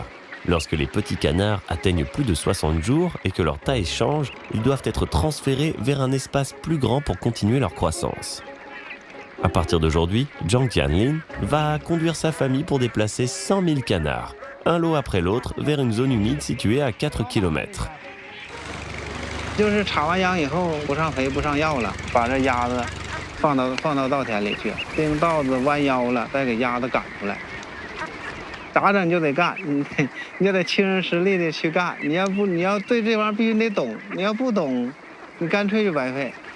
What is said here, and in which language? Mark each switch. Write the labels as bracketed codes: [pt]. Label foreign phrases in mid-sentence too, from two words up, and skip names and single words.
[fr] Lorsque les petits canards atteignent plus de 60 jours et que leur taille change, ils doivent être transférés vers un espace plus grand pour continuer leur croissance. À partir d'aujourd'hui, Zhang Tianlin va conduire sa famille pour déplacer 100 000 canards, un lot après l'autre, vers une zone humide située à 4 km. [zh] 就是插完秧以后不上肥不上药了，把这鸭子放到稻田里去，钉稻子弯腰了，再给鸭子赶出来。咋整就得干，你就得亲身实力的去干。你要对这玩意儿必须得懂，你要不懂，你干脆就白费。